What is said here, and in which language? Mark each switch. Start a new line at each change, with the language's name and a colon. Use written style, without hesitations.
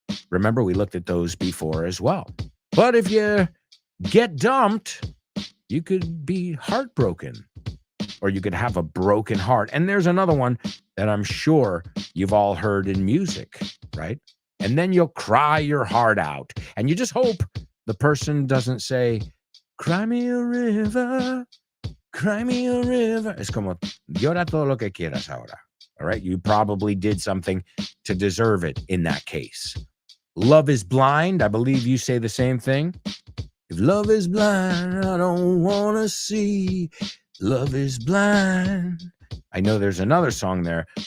English: Remember, we looked at those before as well. But if you get dumped, you could be heartbroken, or you could have a broken heart. And there's another one that I'm sure you've all heard in music, right? And then you'll cry your heart out. And you just hope the person doesn't say, cry me a river, cry me a river.
Spanish: Es como, llora todo lo que quieras ahora.
English: All right? You probably did something to deserve it in that case. Love is blind. I believe you say the same thing. If love is blind, I don't want to see. Love is blind. I know there's another song there.